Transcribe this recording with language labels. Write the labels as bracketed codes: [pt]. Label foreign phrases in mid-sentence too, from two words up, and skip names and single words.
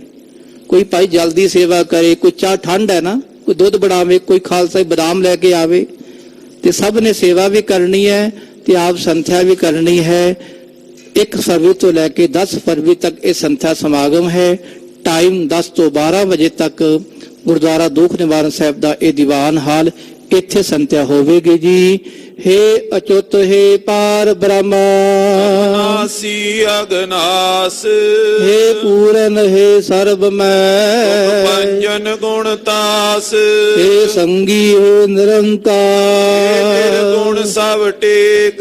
[pa] ਕੋਈ ਭਾਈ ਜਲਦੀ ਸੇਵਾ ਕਰੇ, ਕੋਈ ਚਾਹ ਠੰਡ ਹੈ ਨਾ, ਕੋਈ ਦੁੱਧ ਬਣਾਵੇ, ਕੋਈ ਖਾਲਸਾ ਬਦਾਮ ਲੈ ਕੇ ਆਵੇ, ਤੇ ਸਭ ਨੇ ਸੇਵਾ ਵੀ ਕਰਨੀ ਹੈ ਤੇ ਆਪ ਸੰਥਿਆ ਵੀ ਕਰਨੀ ਹੈ। 1 ਫਰਵਰੀ ਤੋਂ ਲੈ ਕੇ 10 ਫਰਵਰੀ ਤੱਕ ਇਹ ਸੰਥਿਆ ਸਮਾਗਮ ਹੈ। ਟਾਈਮ 10 ਤੋਂ 12 ਵਜੇ ਤੱਕ ਗੁਰਦੁਆਰਾ ਦੁੱਖ ਨਿਵਾਰਨ ਸਾਹਿਬ ਦਾ ਇਹ ਦੀਵਾਨ ਹਾਲ, ਇੱਥੇ ਸੰਥਿਆ ਹੋਵੇਗੀ ਜੀ। ਹੇ ਅੱਚੁਤ ਹੇ ਪਾਰ ਬ੍ਰਹਮਾ ਨਾਸੀ ਅਗਨਾਸ, ਹੇ ਪੂਰਨ ਹੇ ਸਰਵਮਯ ਪੰਜਨ ਗੁਣ ਤਾਸ, ਹੇ ਸੰਗੀ ਹੇ ਨਿਰੰਕਾਰ ਗੁਣ ਸਬ ਟੇਕ,